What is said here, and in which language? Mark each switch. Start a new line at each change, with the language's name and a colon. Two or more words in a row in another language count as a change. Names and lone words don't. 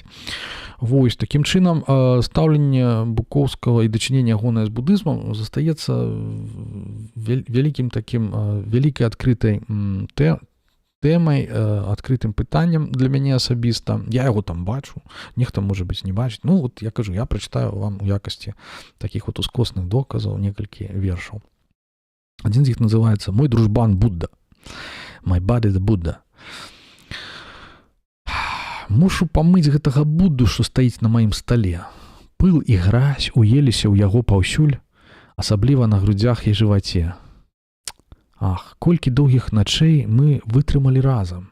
Belarusian: Вось, такім чынам, стаўленне Буковскага і дачыненне ягонае з буддызмам застаецца вялікім такім, вялікай адкрытай тэмай, адкрытым пытаннем для мяне асабіста. Я яго там бачу, нехта, можа быць, не бачыць. Ну, вот я кажу, я прачытаю вам у якасці такіх вот ускосных доказаў некалькі вершаў Адзін з іх называецца «Мой дружбан Будда».
English: My buddy the Buddha.
Belarusian: Мушу памыць гэтага Будду, што стаіць на маім стале. Пыл і гразь уеліся ў яго паўсюль, асабліва на грудзях і жываце. Ах, колькі доўгіх начэй мы вытрымалі разам.